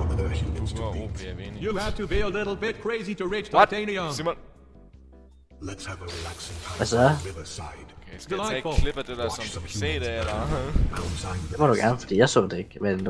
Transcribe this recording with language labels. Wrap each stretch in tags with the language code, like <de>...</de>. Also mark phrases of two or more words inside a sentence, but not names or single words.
<en>You have to be a little bit crazy to reach titanium. Simon.</en> <da>Hvad så? Okay, skal jeg tage et klip af det der, som du kan se det, eller? Det må du gerne, fordi jeg så det ikke. Men</da>